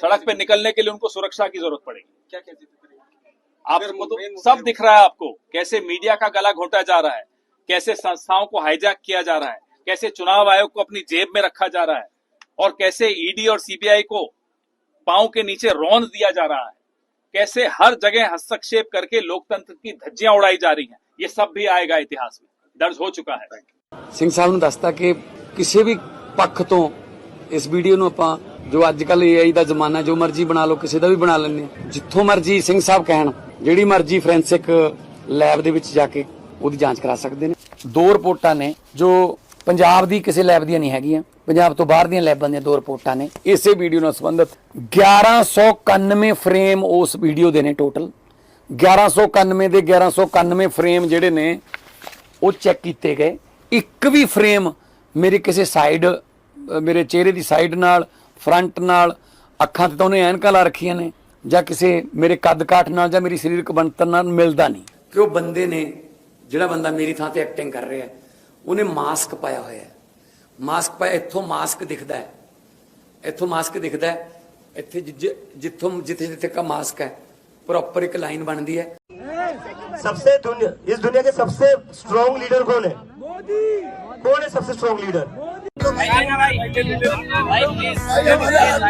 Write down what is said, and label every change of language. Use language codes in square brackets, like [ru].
[hi] सड़क पे निकलने के लिए उनको सुरक्षा की जरूरत पड़ेगी। क्या आपको तो सब दिख रहा है, आपको कैसे मीडिया का गला घोटा जा रहा है, कैसे संस्थाओं को हाईजैक किया जा रहा है, कैसे चुनाव आयोग को अपनी जेब में रखा जा रहा है, और कैसे ईडी और सीबीआई को पांव के नीचे रौंद दिया जा रहा है, कैसे हर जगह हस्तक्षेप करके लोकतंत्र की धज्जियां उड़ाई जा रही हैं। ये सब भी आएगा, इतिहास में दर्ज हो चुका है। [pa] ਸਿੰਘ ਸਾਹਿਬ ਨੂੰ ਦੱਸਤਾ ਕਿ ਕਿਸੇ ਵੀ ਪੱਖ ਤੋਂ ਇਸ ਵੀਡੀਓ ਨੂੰ ਆਪਾਂ, ਜੋ ਅੱਜ ਕੱਲ AI ਦਾ ਜ਼ਮਾਨਾ, ਜੋ ਮਰਜ਼ੀ ਬਣਾ ਲਓ, ਕਿਸੇ ਦਾ ਵੀ ਬਣਾ ਲੈਂਦੇ, ਜਿੱਥੋਂ ਮਰਜ਼ੀ ਸਿੰਘ ਸਾਹਿਬ ਕਹਿਣ, ਜਿਹੜੀ ਮਰਜ਼ੀ ਫੋਰੈਂਸਿਕ ਲੈਬ ਦੇ ਵਿੱਚ ਜਾ ਕੇ ਉਹਦੀ ਜਾਂਚ ਕਰਾ ਸਕਦੇ ਨੇ। ਦੋ ਰਿਪੋਰਟਾਂ ਨੇ ਜੋ ਪੰਜਾਬ ਦੀ ਕਿਸੇ ਲੈਬ ਦੀਆਂ ਨਹੀਂ ਹੈਗੀਆਂ, ਪੰਜਾਬ ਤੋਂ ਬਾਹਰ ਦੀਆਂ ਲੈਬਾਂ ਦੀਆਂ ਦੋ ਰਿਪੋਰਟਾਂ ਨੇ ਇਸੇ ਵੀਡੀਓ ਨਾਲ ਸੰਬੰਧਿਤ। 1191 ਫਰੇਮ ਉਸ ਵੀਡੀਓ ਦੇ ਨੇ, ਟੋਟਲ 1191 ਦੇ 1191 ਫਰੇਮ ਜਿਹੜੇ ਨੇ ਉਹ ਚੈੱਕ ਕੀਤੇ ਗਏ। ਇੱਕ ਵੀ ਫਰੇਮ ਮੇਰੇ ਕਿਸੇ ਸਾਈਡ, ਮੇਰੇ ਚਿਹਰੇ ਦੀ ਸਾਈਡ ਨਾਲ, ਫਰੰਟ ਨਾਲ, ਅੱਖਾਂ ਤੇ ਤਾਂ ਉਹਨੇ ਐਨਕਾਂ ਲਾ ਰੱਖੀਆਂ ਨੇ, ਜਾਂ ਕਿਸੇ ਮੇਰੇ ਕੱਦ ਕਾਠ ਨਾਲ ਜਾਂ ਮੇਰੀ ਸਰੀਰਕ ਬਣਤਰ ਨਾਲ ਮਿਲਦਾ ਨਹੀਂ। ਕਿ ਉਹ ਬੰਦੇ ਨੇ, ਜਿਹੜਾ ਬੰਦਾ ਮੇਰੀ ਥਾਂ ਤੇ ਐਕਟਿੰਗ ਕਰ ਰਿਹਾ, ਉਹਨੇ ਮਾਸਕ ਪਾਇਆ ਹੋਇਆ ਹੈ। ਮਾਸਕ ਪਾਇਆ, ਇੱਥੋਂ ਮਾਸਕ ਦਿਖਦਾ ਹੈ, ਇੱਥੋਂ ਮਾਸਕ ਦਿਖਦਾ ਹੈ, ਇੱਥੇ ਜਿੱਥੇ [hi] का मास्क है प्रॉपर एक लाइन बनती है। सबसे इस दुनिया के सबसे स्ट्रॉन्ग लीडर कौन है? मोदी। कौन है सबसे स्ट्रॉन्ग लीडर?